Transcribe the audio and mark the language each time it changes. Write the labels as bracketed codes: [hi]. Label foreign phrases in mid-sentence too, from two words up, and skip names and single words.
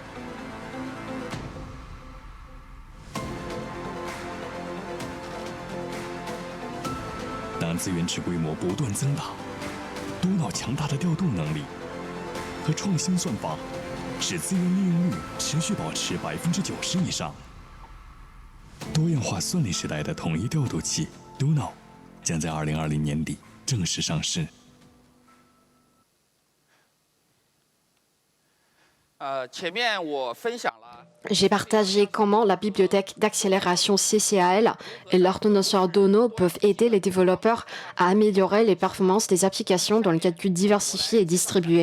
[zh] 当资源池规模不断增大，多脑强大的调度能力和创新算法，使资源利用率持续保持90%以上。多样化算力时代的统一调度器 Dono 将在2020年底正式上市。 [fr] J'ai partagé comment la bibliothèque d'accélération CCAL et l'ordonnanceur Dono peuvent aider les développeurs à améliorer les performances des applications dans le calcul diversifié et distribué.